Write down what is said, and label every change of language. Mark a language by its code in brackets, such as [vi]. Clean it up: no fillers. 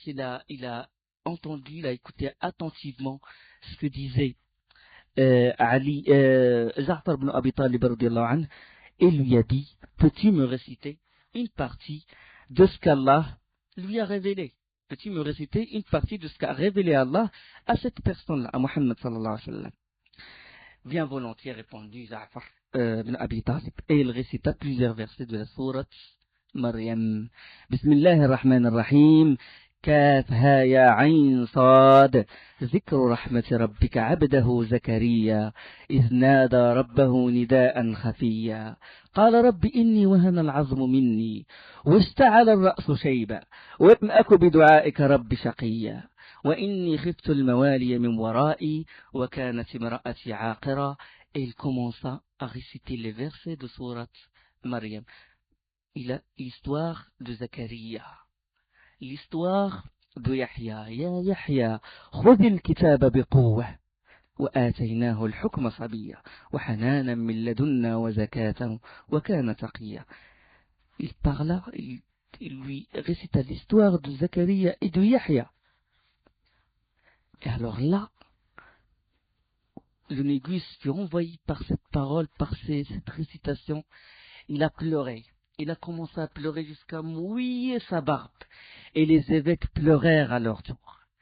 [fr] Il a entendu, il a écouté attentivement ce que disait Ja'far ibn Abi Talib radiyallahu anhu, et lui a dit, peux-tu me réciter une partie de ce qu'Allah lui a révélé? Peux-tu me réciter une partie de ce qu'a révélé Allah à cette personne-là, à Muhammad sallallahu alayhi wa sallam? Bien volontiers répondu Ja'far ibn Abi Talib, et il récita plusieurs versets de la sourate Maryam. [ar] Bismillahirrahmanirrahim. كافها يا عين صاد ذكر رحمة ربك عبده زكريا إذ نادى ربه نداء خفيا قال رب إني وهن العظم مني واشتعل الرأس شيبا ولم أك بدعائك رب شقيا وإني خفت الموالي من ورائي وكانت امرأتي عاقرا. [fr] Et il commença à réciter les versets de sourate Maryam. Il a l'histoire de Zacharia, l'histoire de Yahya. [ar] Ya Yahya, خذ الكتاب بقوة وآتيناه الحكم صبيا وحنانا من لدنا وزكاة وكان تقيا. [fr] Il parla, il lui récita l'histoire de Zacharia et de Yahya. Et alors là, le négus fut envahi par cette parole, par cette récitation. Il a pleuré. Il a commencé à pleurer jusqu'à mouiller sa barbe. Et les évêques pleurèrent à leur tour.